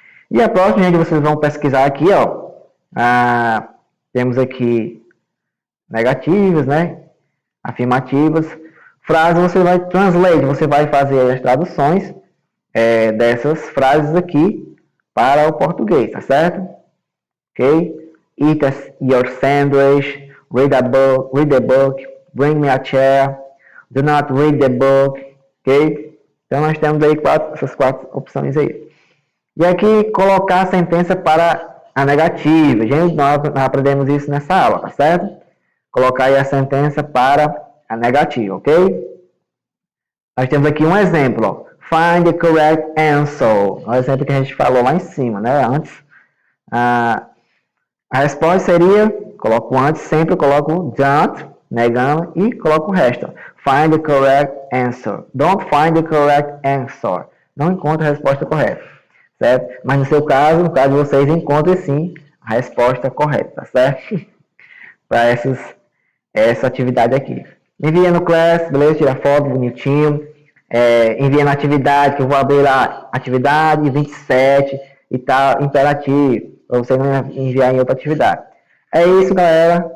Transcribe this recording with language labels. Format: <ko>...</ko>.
<pt>E a próxima, gente, vocês vão pesquisar aqui, ó. Temos aqui negativas, né? Afirmativas. Frase você vai translate, você vai fazer as traduções dessas frases aqui para o português, tá certo? Ok?</pt> <en>Eat your sandwich, read the book, bring me a chair, do not read the book, ok?</en> <pt>Então nós temos aí essas 4 opções aí. E aqui colocar a sentença para a negativa. Gente, nós aprendemos isso nessa aula, tá certo? Colocar aí a sentença para a negativa, ok? Nós temos aqui um exemplo, ó.</pt> <en>Find the correct answer.</en> <pt>O exemplo que a gente falou lá em cima, né? Antes. A resposta seria, coloco antes, sempre coloco don't, negando, e coloco o resto.</pt> <en>Find the correct answer. Don't find the correct answer.</en> <pt>Não encontra a resposta correta, certo? Mas no seu caso, no caso de vocês, encontrem sim a resposta correta, tá certo? Para essa atividade aqui. Envia no class, beleza? Tira foto bonitinho. Envia na atividade, que eu vou abrir lá, atividade 27 e tal, imperativo, para você não enviar em outra atividade. É isso, galera.</pt>